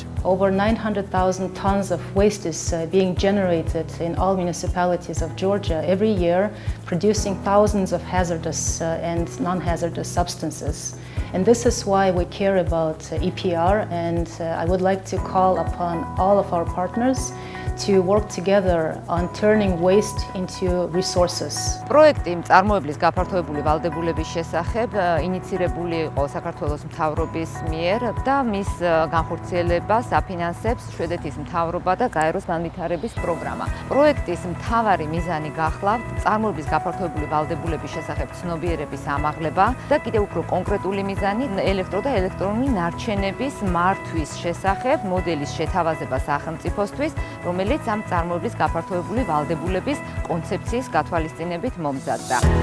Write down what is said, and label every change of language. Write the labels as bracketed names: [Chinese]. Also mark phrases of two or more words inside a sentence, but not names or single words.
[English] Over 900,000 tons of waste is being generated in all municipalities of Georgia every year, producing thousands of hazardous and non-hazardous substances. And this is why we care about EPR, and I would like to call upon all of our partners to work together on turning waste into resources. [Georgian] პროექტი წარმოებლის გაფართოებული ვალდებულების შესახებ ინიცირებული იყო საქართველოს მთავრობის მიერ და მის განხორციელებას აფინანსებს შვედეთის მთავრობა და გაეროს განვითარების პროგრამა. პროექტის მთავარი მიზანი გახლავთ წარმოების გაფართოებული ვალდებულების შესახებ ცნობიერების ამაღლება და კიდევ უფრო კონკრეტული მიზანი ელექტრო და ელექტრონული ნარჩენების მართვის შესახებ მოდელის შეთავაზება სახელმწიფოსთვის, რომელიც ამ წარმოების გაფართოებული ვალდებულების კონცეფციის გათვალისწინებით მომზადდა.